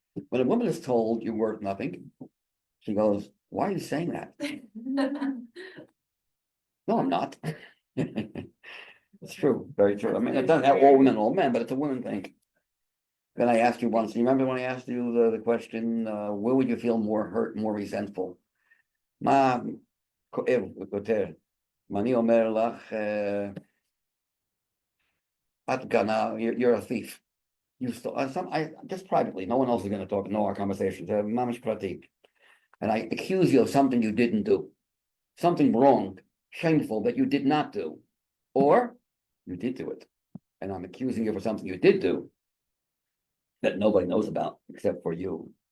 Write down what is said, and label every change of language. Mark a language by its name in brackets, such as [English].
[English] When a woman is told you're worth nothing, she goes, "Why are you saying that?" No, I'm not. It's true, very true. I mean, it doesn't have all women, all men, but it's a woman thing. Then I asked you once, you remember when I asked you the question, where would you feel more hurt, more resentful? [Hebrew] Ma כואב יותר. ואני אומר לך, את גנב, [English] you're a thief. You stole, I just privately, no one else is going to know our conversations, [Hebrew] mamish prati. [English] And I accuse you of something you didn't do, something wrong, shameful that you did not do, or you did do it. And I'm accusing you for something you did do that nobody knows about except for you.